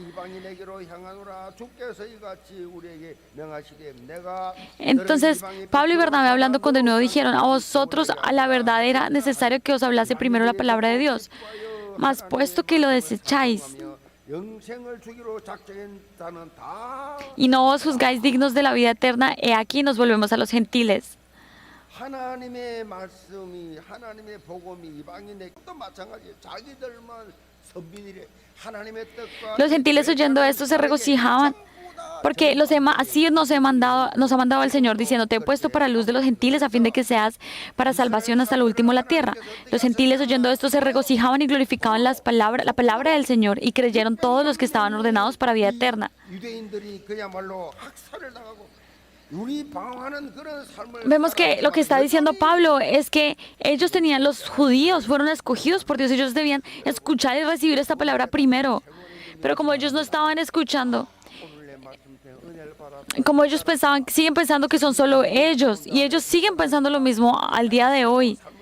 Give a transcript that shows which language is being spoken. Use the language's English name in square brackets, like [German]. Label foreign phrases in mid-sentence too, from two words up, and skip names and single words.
[Spanish] Entonces, Pablo y Bernabé, hablando con de nuevo, dijeron, a vosotros a la verdad era necesario que os hablase primero la palabra de Dios. Mas puesto que lo desecháis y no os juzgáis dignos de la vida eterna, he aquí nos volvemos a los gentiles. [Korean] 하나님의 말씀이 하나님의 복음이 이방인에게 또 마찬가지예요. 자기들만 선민이래. 하나님의 뜻과 [Spanish] Los gentiles oyendo esto se regocijaban, porque así nos ha mandado el Señor diciendo, te he puesto para luz de los gentiles a fin de que seas para salvación hasta el último la tierra. Los gentiles oyendo esto se regocijaban y glorificaban la palabra del Señor y creyeron todos los que estaban ordenados para vida eterna. [Korean] 유대인들이 그야말로 학살을 당하고 [Spanish] Vemos que lo que está diciendo Pablo es que los judíos fueron escogidos por Dios, ellos debían escuchar y recibir esta palabra primero, pero como ellos no estaban escuchando, como ellos siguen pensando que son solo ellos, y ellos siguen pensando lo mismo al día de hoy.